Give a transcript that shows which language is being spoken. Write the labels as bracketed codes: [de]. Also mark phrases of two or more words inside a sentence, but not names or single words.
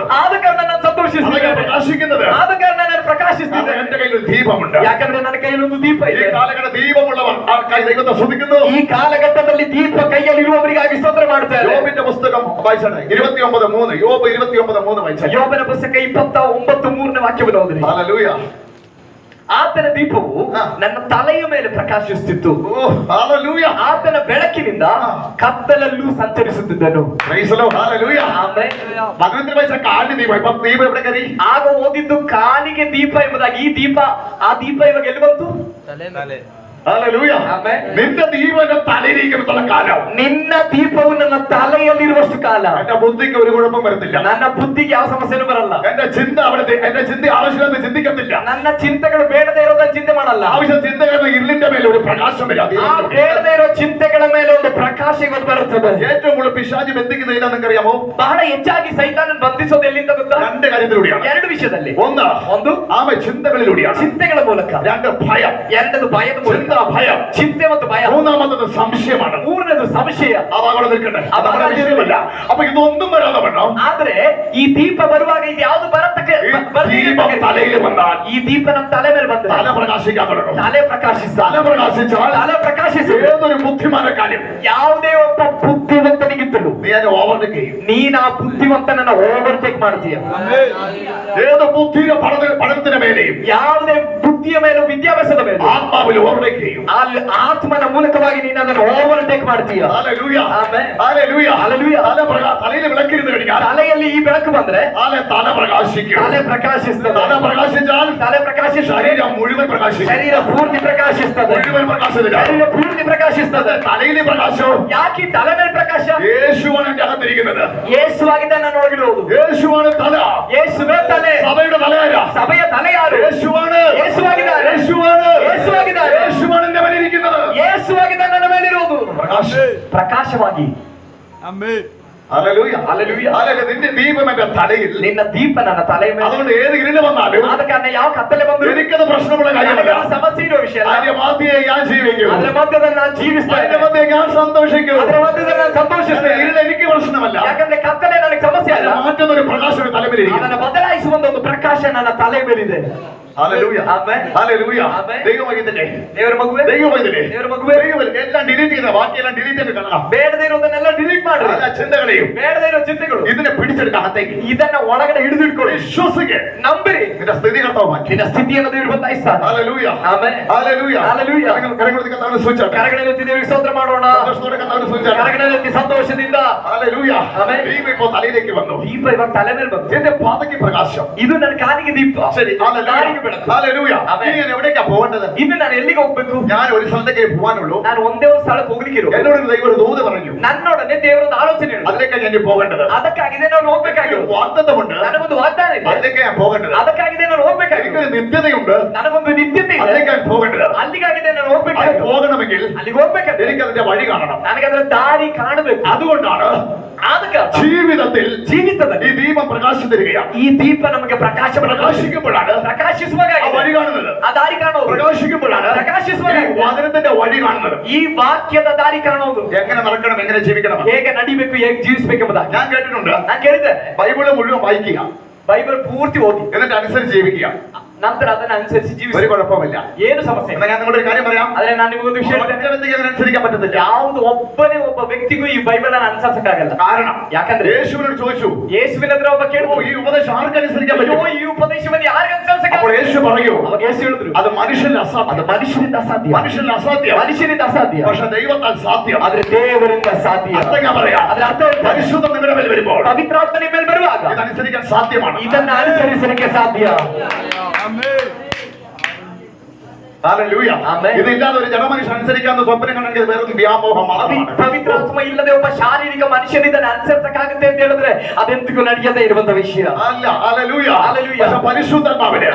[kn] ಆದ ಕಾರಣ ನಾನು [ml] അതുകൊണ്ടാണ് [kn] ಸಂತೋಷಿಸಿದ್ದೇನೆ, [ml] പ്രകാശിക്കുന്നത്. [kn] ಆದ ಕಾರಣ ನಾನು [ml] അത് [kn] ಪ್ರಕಾಶಿಸಿದ್ದೇನೆ. [ml] എന്റെ കയ്യിൽ ഒരു ദീപമുണ്ട്. [kn] ಯಾಕಂದ್ರೆ ನನ್ನ ಕೈಯಲ್ಲಿ ಒಂದು ದೀಪ [ml] ഈ [kn] ಇದೆ. [ml] കാലഘട്ട ദീപമുള്ളവർ ആ കൈ ദൈവത്തെ സ്തുതിക്കുന്നു. [kn] ಈ ಕಾಲಘಟ್ಟದಲ್ಲಿ ದೀಪ ಕೈಯಲ್ಲಿ ಇರುವವರಿಗಾಗಿ ಸ್ತೋತ್ರ ಮಾಡ್ತಾರೆ. [ml] യോബിന്റെ പുസ്തകം വായിച്ചാണ് 29:3. യോബ് 29:3 വായിച്ചാണ്. [kn] ಯೋಬನ ಪುಸ್ತಕ 29:3 ವಾಕ್ಯವನ್ನು ಓದಿರಿ. [ml] ഹല്ലേലൂയ. [kn] ಆತನ ದೀಪವು ನನ್ನ ತಲೆಯ ಮೇಲೆ ಪ್ರಕಾಶಿಸುತ್ತಿತ್ತು, [ml] ഓ ഹല്ലേലൂയ. [kn] ಆತನ ಬೆಳಕಿನಿಂದ ಕತ್ತಲಲ್ಲೂ ಸಂಚರಿಸುತ್ತಿದ್ದನು. [en] Praise the Lord. [ml] ഹല്ലേലൂയ. [kn] ಆಮೆನ್. [ml] ഭഗവന്തന്റെ വായിച്ച കാലിന് ദീപം. ഇപ്പൊ ദീപം എവിടെ കയറി? [kn] ಆಗ ಓದಿದ್ದು ಕಾಲಿಗೆ ದೀಪ ಎಂಬುದಾಗಿ. ಈ ದೀಪ, ಆ ದೀಪ ಇವಾಗ ಎಲ್ಲಿ ಬಂತು? ತಲೆ ಮೇಲೆ. [ml] ഹല്ലേലൂയ. [kn] ಆಮೆನ್. [ml] നിന്റെ ദീപം എന്റെ തലയിലിരിക്കുന്ന കാലം, [kn] ನಿನ್ನ ದೀಪವು ನನ್ನ ತಲೆಯಲ್ಲಿರುವಷ್ಟು ಕಾಲ [ml] എന്റെ ബുദ്ധിക്ക് ഒരു കുഴപ്പം വരത്തില്ല, [kn] ನನ್ನ ಬುದ್ಧಿಗೆ ಯಾವ ಸಮಸ್ಯೆನೂ ಬರಲ್ಲ, [ml] എന്റെ ചിന്ത അവിടെ എന്റെ ചിന്ത ആവശ്യമില്ലാതെ ചിന്തിക്കത്തില്ല, [kn] ನನ್ನ ಚಿಂತೆಗಳು ಬೇಡದೇ ಇರೋದನ್ನ ಚಿಂತೆ ಮಾಡಲ್ಲ. [ml] ആവശ്യം ചിന്തകളുടെ ഇരുളിന്റെ മേലെ ഒരു പ്രകാശം വരും. [kn] ಆ ಬೇಡದೇ ಇರೋ ಚಿಂತೆಗಳ ಮೇಲೆ ಒಂದು ಪ್ರಕಾಶ ಇವತ್ತು ಬರುತ್ತದೆ. [ml] ഏറ്റവും കൂടുതൽ പിശാചി ബന്ധിക്കുന്നത് ഏതാ നിങ്ങൾക്കറിയാമോ? [kn] ಬಹಳ ಹೆಚ್ಚಾಗಿ ಸೈತಾನನ್ನು ಬಂಧಿಸೋದು ಎಲ್ಲಿಂದ ಗೊತ್ತಾ? [ml] രണ്ട് കാര്യത്തിലൂടെയാണ്. [kn] ಎರಡು ವಿಷಯದಲ್ಲಿ. [ml] ഒന്ന് ആമ ചിന്തകളിലൂടെയാണ്, [kn] ಚಿಂತೆಗಳ ಮೂಲಕ. [ml] രണ്ട് ഭയം. [kn] ಎರಡದು ಭಯದ ಮೂಲಕ. [ml] ചിന്ത ഭയം. [kn] ಚಿಂತೆ ಮತ್ತು ಭಯ. [ml] മൂന്നാമത്തത് സംശയമാണ്. [kn] ಮೂರನೇದು ಸಂಶಯ. [ml] അവിടെ നിൽക്കട്ടെ, അത് നമ്മുടെ വിഷയമല്ല. അപ്പൊ ഇതൊന്നും വരാതെ വേണം. [kn] ಆದ್ರೆ ಈ ದೀಪ ಬರುವಾಗ ಇದು ಯಾವುದು ಬರತಕ್ಕ [ml] ദീപം തലയിൽ വന്നാൽ [kn] ಈ ದೀಪ ನಮ್ಮ ತಲೆ ಮೇಲೆ ಬಂದ್ರೆ [ml] തല പ്രകാശിക്കാൻ തുടങ്ങും. [kn] ತಲೆ ಪ್ರಕಾಶಿಸ. [ml] തല പ്രകാശിച്ചാൽ [kn] ತಲೆ ಪ್ರಕಾಶಿಸ. [ml] ഏതൊരു ബുദ്ധിമാന്റെ കാര്യം [kn] ಯಾವುದೇ ಒಬ್ಬ ಬುದ್ಧಿವಂತನಿಗಿತ್ತಲು [ml] നീ അതിനെ ഓവർടേക്ക് ചെയ്യും. [kn] ನೀನ್ ಆ ಬುದ್ಧಿವಂತನನ್ನ ಓವರ್ಟೇಕ್ ಮಾಡ್ತೀಯ. [ml] ഏത് ബുദ്ധിയുടെ പഠനത്തിന് മേലെയും [kn] ಯಾವುದೇ ಬುದ್ಧಿಯ ಮೇಲೂ ವಿದ್ಯಾಭ್ಯಾಸದ ಮೇಲೆ [ml] ആത്മാവിൽ ഓവർടേക്ക് ചെയ്യും. [kn] ಅಲ್ಲಿ ಆತ್ಮನ ಮೂಲಕವಾಗಿ ನೀನು ಅದನ್ನು ಓವರ್ಟೇಕ್ ಮಾಡ್ತೀಯ. [ml] ഹല്ലേലൂയ. [kn] ಆಮೆನ್. [ml] ഹല്ലേലൂയ. ഹല്ലേലൂയ. തലയിൽ വിളക്കിരുന്ന് കഴിഞ്ഞാൽ [kn] ತಲೆಯಲ್ಲಿ ಈ ಬೆಳಕು ಬಂದ್ರೆ [ml] തല പ്രകാശിക്കും. [kn] ತಲೆ ಪ್ರಕಾಶಿಸ್ತದೆ. [ml] തല പ്രകാശിച്ചാൽ [kn] ತಲೆ ಪ್ರಕಾಶಿಸ್ತದೆ. [ml] ശരീരം മുഴുവൻ പ്രകാശിക്കും. [kn] ಶರೀರ ಪೂರ್ತಿ ಪ್ರಕಾಶಿಸ್ತದೆ. [ml] മുഴുവൻ പ്രകാശത്തില്ല. [kn] ಶರೀರ ಪೂರ್ತಿ ಪ್ರಕಾಶಿಸ್ತದೆ. [ml] തലയിലെ പ്രകാശം [kn] ಯಾಕೆ ಈ ತಲೆ ಮೇಲೆ ಪ್ರಕಾಶ? [ml] യേശുവാണ് എന്റെ അകത്തിരിക്കുന്നത്. [kn] ಯೇಸುವಾಗಿದ್ದ ನಾನು ಒಳಗಿರುವುದು. [ml] യേശുവാണ് തല. [kn] ಯೇಸುವೇ ತಲೆ. [ml] സഭയുടെ തലയാരാ? [kn] ಸಭೆಯ ತಲೆ ಯಾರು? [ml] യേശുവാണ്. [kn] ಯೇಸುವಾಗಿದ್ದಾರೆ. [ml] യേശുവാണ്. [kn] ಯೇಸುವಾಗಿದ್ದಾರೆ. [ml] യേശുവാണ് എന്റെ മേലിരിക്കുന്നത്. [kn] ಯೇಸುವಾಗಿದ್ದ ನನ್ನ ಮೇಲಿರುವುದು ಪ್ರಕಾಶವಾಗಿ. [ml] ഹല്ലേലൂയ. ഹല്ലേലൂയ. ഹല്ലേലൂയ. നിന്റെ ദീപം എന്റെ തലയിൽ. [kn] ನಿನ್ನ ದೀಪ ನನ್ನ ತಲೆ ಮೇಲೆ. [ml] അതുകൊണ്ട് ഏത് ഇരുന്ന് വന്നാലും [kn] ಆದ ಕಾರಣ ಯಾವ ಕತ್ತಲೆ ಬಂದ್ರು [ml] എനിക്കത് പ്രശ്നമുള്ള കാര്യമല്ല. [kn] ನನಗೆ ಸಮಸ್ಯೆ ಇರೋ ವಿಷಯ ಅಲ್ಲ. [ml] അതിന്റെ മധ്യേ ഞാൻ ജീവിക്കും. [kn] ಅದರ ಮಧ್ಯದಲ್ಲಿ ನಾನು ಜೀವಿಸ್ತೇನೆ. [ml] അതിന്റെ മധ്യേ ഞാൻ സന്തോഷിക്കും. [kn] ಅದರ ಮಧ್ಯದಲ್ಲಿ ನಾನು ಸಂತೋಷಿಸ್ತೇನೆ. [ml] ഇരുൾ എനിക്ക് പ്രശ്നമല്ല. [kn] ಯಾಕಂದ್ರೆ ಕತ್ತಲೆ ನನಗೆ ಸಮಸ್ಯೆ ಅಲ್ಲ. [ml] മാറ്റുന്ന ഒരു പ്രകാശം തലമേലിരിക്കും. [kn] ಅದನ್ನು ಬದಲಾಯಿಸುವ ಒಂದು ಪ್ರಕಾಶ ನನ್ನ ತಲೆ ಮೇಲಿದೆ. [ml] ഹല്ലേലൂയ. ആമേൻ. ഹല്ലേലൂയ. ആമേൻ. ദൈവമൈതലേ. [kn] ದೇವರ ಮಗುವೇ. [ml] ദൈവമൈതലേ. [kn] ದೇವರ ಮಗುವೇ. [ml] ദൈവമൈതലേ. എല്ലാം ഡിലീറ്റ് ചെയ്ത ബാക്കിയെല്ലാം ഡിലീറ്റ് ചെയ്ത് കളയണം. [kn] ಬೇಡದೇ ಇರೋದನ್ನೆಲ್ಲ ಡಿಲೀಟ್ ಮಾಡಿ. [ml] എല്ലാ ചിന്തകളെയും [kn] ಬೇಡದೇ ಇರೋ ಚಿಂತೆಗಳು [ml] ഇതിനെ പിടിച്ചെടുക്കാൻ അകത്തേക്ക് [kn] ಇದನ್ನ ಒಳಗಡೆ ಹಿಡಿದಿಟ್ಕೊಳ್ಳಿ. [ml] വിശ്വസിക്ക്. [kn] ನಂಬಿರಿ. [ml] നിന്റെ സ്ഥിതി കർത്താവ് മാറ്റി. [kn] ನಿನ್ನ ಸ್ಥಿತಿಯನ್ನು ದೇವರು ಬದಲಾಯಿಸ್ತಾನೆ. [ml] ഹല്ലേലൂയ. [kn] ಆಮೆನ್. [ml] ഹല്ലേലൂയ. ഹല്ലേലൂയ. കരങ്ങളെടുത്ത് കർത്താവിനെ സ്തുതിച്ചാട്ടെ. [kn] ಕರಗಳೆತ್ತಿ ದೇವರಿಗೆ ಸ್ತೋತ್ರ ಮಾಡೋಣ. [ml] സന്തോഷത്തോടെ കർത്താവിനെ സ്തുതിച്ചാട്ടെ. [kn] ಕರಗಳೆತ್ತಿ ಸಂತೋಷದಿಂದ. [ml] ഹല്ലേലൂയ. ആമേൻ. ദൈവം ഇപ്പോൾ തലയിലേക്ക് വന്നു. [kn] ದೀಪ ಇವಾಗ ತಲೆ ಮೇಲೆ ಬಂತು. [ml] എന്റെ പാതയ്ക്ക് പ്രകാശം. [kn] ಇದು ನನ್ನ ಕಾಲಿಗೆ ದೀಪ. [ml] ശരി, [kn] ದಾರಿಗೆ ಬೆಳಕು. [ml] ഹല്ലേലൂയ. ആമേൻ. ഇനി ഞാൻ എവിടേക്കാ പോകേണ്ടത്? [kn] ಇನ್ನು ನಾನು ಎಲ್ಲಿಗೆ ಹೋಗ್ಬೇಕು? [ml] ഞാൻ ഒരു സ്ഥലത്തേക്ക് പോകാനുള്ളൂ. [kn] ನಾನು ಒಂದೇ ಒಂದು ಸ್ಥಳಕ್ಕೆ ಹೋಗ್ಲಿಕ್ಕೆ ಇರು. [ml] എന്നോട് ദൈവം ഒരു ദൂത് പറഞ്ഞു. [kn] ನನ್ನೊಡನೆ ದೇವರೊಂದು ಆಲೋಚನೆ ಹೇಳಿದ್ರು. [ml] അതിലേക്കാണ് ഞാൻ പോകേണ്ടത്. [kn] ಅದಕ್ಕಾಗಿದೆ ನಾನು ಹೋಗ್ಬೇಕಾಗಿರೋದು. [ml] വാഗ്ദത്തമുണ്ട്. [kn] ನನಗೊಂದು ವಾಗ್ದಾನ ಇದೆ. [ml] അതിലേക്കാണ് ഞാൻ പോകേണ്ടത്. [kn] ಅದಕ್ಕಾಗಿದೆ ನಾನು ಹೋಗ್ಬೇಕಾಗಿರೋದು. [ml] എനിക്കൊരു നിത്യതയുണ്ട്. [kn] ನನಗೊಂದು ನಿತ್ಯತೆ ಇದೆ. [ml] അതിലേക്കാണ് പോകേണ്ടത്. [kn] ಅಲ್ಲಿಗಾಗಿದೆ ನಾನು [ml] അത് [kn] ಹೋಗ್ಬೇಕಾಗಿರೋದು. [ml] പോകണമെങ്കിൽ [kn] ಅಲ್ಲಿಗೆ ಹೋಗ್ಬೇಕಾದ್ರೆ [ml] എനിക്ക് അതിന്റെ വഴി കാണണം. [kn] ನನಗೆ ಅದರ ದಾರಿ ಕಾಣಬೇಕು. [ml] അതുകൊണ്ടാണ് [kn] ಅದಕ್ಕೆ [ml] ജീവിതത്തിൽ [kn] ಜೀವಿತದಲ್ಲಿ [ml] ഈ ദീപം പ്രകാശം തരികയാണ്. [kn] ಈ ದೀಪ ನಮಗೆ [ml] പ്രകാശിക്കുമ്പോഴാണ് [kn] ಪ್ರಕಾಶಿಸುವಾಗ [ml] ആ വഴി കാണുന്നത്. [kn] ಆ ದಾರಿ ಕಾಣೋದು. [ml] പ്രകാശിക്കുമ്പോഴാണ് [kn] പ്രകാശിಸುವಾಗ [ml] ഈ വചനത്തിന്റെ വഴി കാണുന്നത്. [kn] ಈ ವಾಕ್ಯದ ದಾರಿ ಕಾಣೋದು. [ml] എങ്ങനെ നടക്കണം, എങ്ങനെ ജീവിക്കണം, [kn] ಹೇಗೆ ನಡಿಬೇಕು, ಹೇಗೆ ಜೀವಿಸಬೇಕೆಂಬುದಾಗಿ [ml] ഞാൻ കേട്ടിട്ടുണ്ട്. [kn] ನಾನು ಕೇಳಿದ್ದೆ. [ml] ബൈബിള് മുഴുവൻ വായിക്കുക, [kn] ಬೈಬಲ್ ಪೂರ್ತಿ ಓದಿ, [ml] എന്നിട്ട് അനുസരിച്ച് ജീവിക്കുക. [kn] ನಂತರ ಅದನ್ನ ಅನುಸರಿಸಿ [ml] ഒരു [kn] ಜೀವಿಸಿ. [ml] കുഴപ്പമില്ല. [kn] ಏನು ಸಮಸ್ಯೆ ಇಲ್ಲ. [ml] എന്നാൽ ഞാൻ നിങ്ങളുടെ ഒരു കാര്യം പറയാം. [kn] ಆದ್ರೆ ನಾನು ನಿಮಗೊಂದು ವಿಷಯ [ml] ഒറ്റ [kn] ಹೇಳ್ತೇನೆ. [ml] വ്യക്തിക്ക് അതിനനുസരിക്കാൻ പറ്റത്തില്ല. [kn] ಯಾವುದು ಒಬ್ಬ ವ್ಯಕ್ತಿಗೂ ಈ ಬೈಬಲ್ ಅನ್ನು ಅನುಸರಿಸಕ್ಕಾಗಲ್ಲ. [ml] കാരണം [kn] ಯಾಕಂದ್ರೆ [ml] യേശുവിനോട് ചോദിച്ചു, [kn] ಯೇಸುವಿನ ಹತ್ರ ಒಬ್ಬ [ml] "ഓ, [kn] ಕೇಳ್ಬೋದು, [ml] ഈ ഉപദേശം ആർക്ക് അനുസരിക്കാൻ [kn] ಅಯ್ಯೋ [ml] പറ്റും?" [kn] ಈ ಉಪದೇಶವನ್ನು ಯಾರಿಗೆ [ml] അപ്പോൾ [kn] ಅನುಸರಿಸಕ್ಕಾಗಲ್ಲ? [ml] യേശു പറയൂ, [kn] ಅವಾಗ ಯೇಸು ಹೇಳಿದ್ರು, [ml] അത് മനുഷ്യന് [kn] ಅದು [ml] അസാധ്യം. [kn] ಮನುಷ್ಯನಿಂದ ಅಸಾಧ್ಯ. [ml] മനുഷ്യന് അസാധ്യം. [kn] ಮನುಷ್ಯನಿಂದ ಅಸಾಧ್ಯ, [ml] പക്ഷെ ദൈവത്താൽ സാധ്യം. [kn] ಆದ್ರೆ ದೇವರಿಂದ ಸಾಧ್ಯ. [ml] അർത്ഥം ഞാൻ പറയാം. [kn] ಅದರ ಅರ್ಥ ಏನು? [ml] പരിശുദ്ധം നിങ്ങളുടെ മേൽ വരുമ്പോൾ [kn] ಪವಿತ್ರಾತ್ಮ ನಿಮ್ಮ ಮೇಲೆ ಬರುವಾಗ [ml] ഇതനുസരിക്കാൻ സാധ്യമാണ്. [kn] ಇದನ್ನ ಅನುಸರಿಸಲಿಕ್ಕೆ ಸಾಧ್ಯ. [ml] ഹല്ലേലൂയ. ആമേൻ. ഇതില്ലാതെ ഒരു ജനമനുഷ്യൻ അനുസരിക്കാവുന്ന സ്വപ്നം കണ്ടെങ്കിൽ ഇത് വെറും വ്യാമോഹം മാത്രമാണ്. [kn] ಪವಿತ್ರಾತ್ಮ ಇಲ್ಲದೆ ಒಬ್ಬ ಶಾರೀರಿಕ ಮನುಷ್ಯನ ಇದನ್ನ ಅನುಸರಿಸಕ್ಕಾಗುತ್ತೆ ಅಂತ ಹೇಳಿದ್ರೆ ಅದೆಂದಿಗೂ ನಡೆಯದೇ ಇರುವಂತ ವಿಷಯ [ml] അല്ല, ഹല്ലേലൂയ. ഹല്ലേലൂയ. പക്ഷെ പരിശുദ്ധാത്മാവിന്